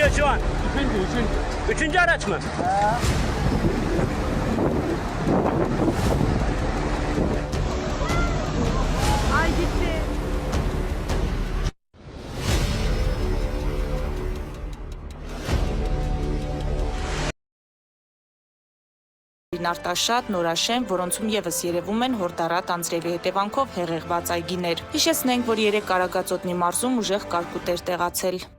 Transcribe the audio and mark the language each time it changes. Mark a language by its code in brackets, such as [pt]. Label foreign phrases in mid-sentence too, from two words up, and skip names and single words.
[tr] şu an? Üçüncü. Üçüncü araç mı? Ay gitti. [hy] Արտաշատ, Նորաշեն, որոնցում եւս երևում են հորդառատ անձրևի հետևանքով հեղեղված այգիներ։ Հիշեցնենք, որ 3 Կարագածոտնի մարզում ուժեղ կարկուտ էր տեղացել։